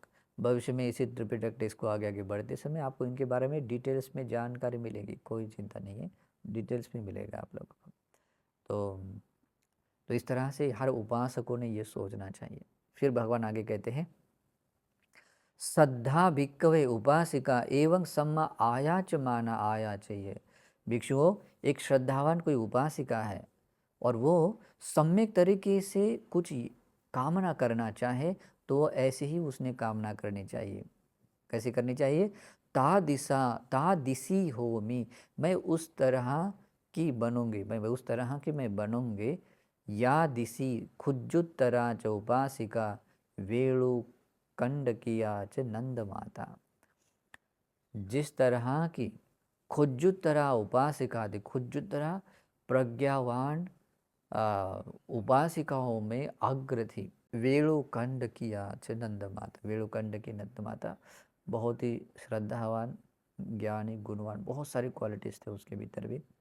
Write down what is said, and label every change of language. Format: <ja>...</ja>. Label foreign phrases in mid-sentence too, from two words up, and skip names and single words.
<hi>भविष्य में इसी त्रिपिटक टेस्ट को आगे आगे बढ़ते समय आपको इनके बारे में डिटेल्स में जानकारी मिलेगी, कोई चिंता नहीं है, डिटेल्स में मिलेगा आप लोगों को। तो इस तरह से हर उपासकों ने ये सोचना चाहिए। फिर भगवान आगे कहते हैं,</hi> <pi>श्रद्धा भिक्खवे उपासिका एवं सम्मा आयाच माना आया चाहिए।</pi> <hi>भिक्षुओं, एक श्रद्धावान कोई उपासिका है और वो सम्यक तरीके से कुछ कामना करना चाहे तो ऐसे ही उसने कामना करनी चाहिए। कैसे करनी चाहिए?</hi> <pi>ता दिसी हो मी,</pi> <hi>मैं उस तरह की बनूंगी, मैं उस तरह की मैं बनूंगी।</hi> <pi>या दिसी खुज्जुत्तरा च उपासिका वेणु कंड किया च नंद माता।</pi> <hi>जिस तरह की खुज्जुत्तरा उपासिका थी, खुज्जुत्तरा प्रज्ञावान उपासिकाओं में अग्र थी।</hi> <pi>वेणुकंड किया च नंद माता,</pi> <hi>वेणुकंड की नंद माता बहुत ही श्रद्धावान, ज्ञानी, गुणवान, बहुत सारी क्वालिटीज थे उसके भीतर भी।</hi>